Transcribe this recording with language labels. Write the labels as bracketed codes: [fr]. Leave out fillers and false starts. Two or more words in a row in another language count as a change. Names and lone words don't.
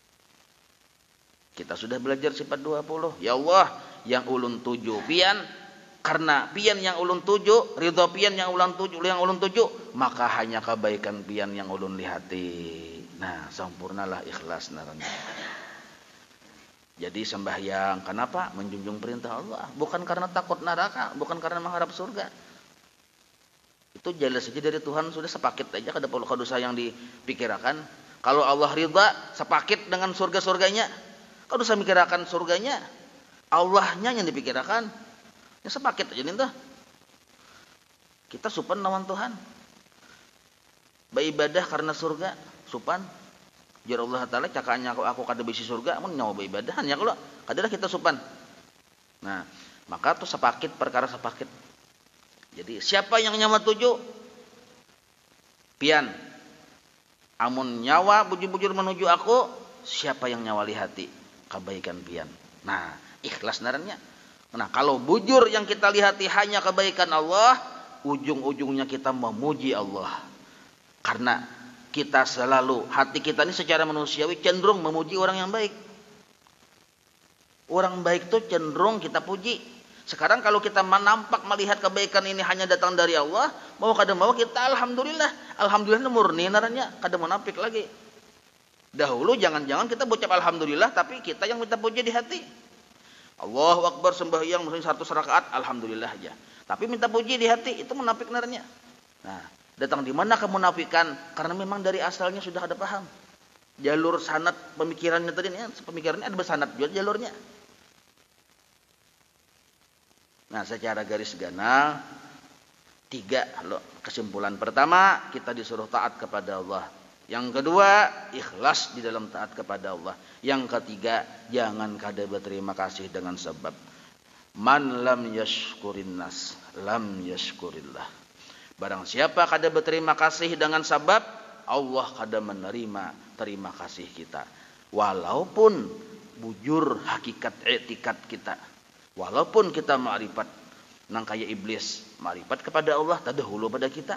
[bjn] Kita sudah belajar sifat 20. Ya Allah, yang ulun tuju pian, karena pian yang ulun tuju, ridho pian yang ulun tuju, maka hanya kebaikan pian yang ulun lihati. Nah, sempurnalah ikhlas narana. Jadi sembahyang, kenapa? [id] Menjunjung perintah Allah, bukan karena takut neraka, bukan karena mengharap surga. [bjn] Itu jelas saja dari Tuhan, sudah sepaket aja, kada perlu dosa yang dipikirkan. [id] Kalau Allah ridha, sepaket dengan surga-surganya. [bjn] Kada usah mikirkan surganya, Allahnya yang dipikirkan. Ya sepaket aja nih tuh. Kita supan lawan Tuhan. Beribadah karena surga, supan. Jar Allah Ta'ala cakanya aku kada bisi surga, mun nyawa beribadah nya kalau kadalah kita supan. Nah, maka tuh sepaket perkara sepaket. Jadi siapa yang nyawa tuju? Pian. Amun nyawa bujur-bujur menuju aku, siapa yang nyawa lihati? Kebaikan pian. Nah, ikhlas narannya. Nah, kalau bujur yang kita lihati hanya kebaikan Allah, [id] ujung-ujungnya kita memuji Allah. Karena kita selalu, hati kita ini secara manusiawi cenderung memuji orang yang baik. Orang baik itu cenderung kita puji. Sekarang kalau kita nampak melihat kebaikan ini hanya datang dari Allah, [bjn] mau kada mau kita alhamdulillah. Alhamdulillah murni naranya, kada munafik lagi. Dahulu jangan-jangan kita bocap alhamdulillah tapi kita yang minta puji di hati. [ar] الله أكبر [id] sembahyang mungkin 100 rakaat alhamdulillah aja. [bjn] Tapi minta puji di hati itu munafik naranya. [id] Nah, datang di mana kemunafikan? Karena memang dari asalnya sudah ada paham. Jalur sanad pemikirannya tadi ya, pemikirannya ada bersanad juga jalurnya. [bjn] Nah, secara garis ganal 3 loh. [id] Kesimpulan pertama, kita disuruh taat kepada Allah. Yang kedua, ikhlas di dalam taat kepada Allah. [bjn] Yang ketiga, jangan kada berterima kasih dengan sebab. [ar] من لم يشكر الناس لم يشكر الله. [bjn] Barang siapa kada berterima kasih dengan sebab, Allah kada menerima terima kasih kita. Walaupun bujur hakikat etikat kita. Walaupun kita ma'rifat nang kaya iblis, ma'rifat kepada Allah tadahulu pada kita.